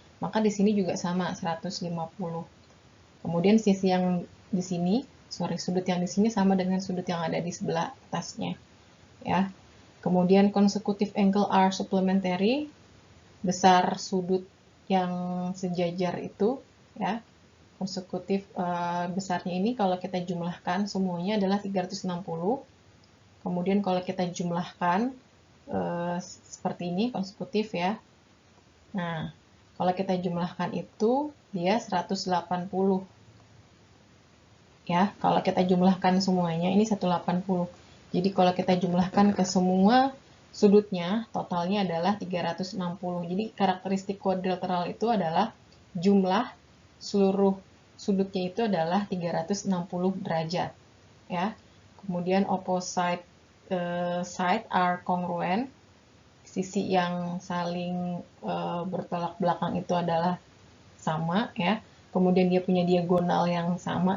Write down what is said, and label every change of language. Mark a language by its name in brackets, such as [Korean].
[Indonesian] Maka di sini juga sama 150. Kemudian sisi yang di sini, sudut yang di sini sama dengan sudut yang ada di sebelah atasnya. Ya. [English] Kemudian consecutive angle are supplementary. [Indonesian] Besar sudut yang sejajar itu ya. Konsekutif besarnya ini kalau kita jumlahkan semuanya adalah 360. Kemudian kalau kita jumlahkan seperti ini konsekutif ya. Nah, kalau kita jumlahkan itu dia 180. Ya, kalau kita jumlahkan semuanya ini 180. Jadi kalau kita jumlahkan ke semua sudutnya totalnya adalah 360. Jadi karakteristik quadrilateral itu adalah jumlah seluruh sudutnya itu adalah 360 derajat ya. [English] Kemudian opposite side are congruent. [Indonesian] Sisi yang saling bertolak belakang itu adalah sama ya. Kemudian dia punya diagonal yang sama.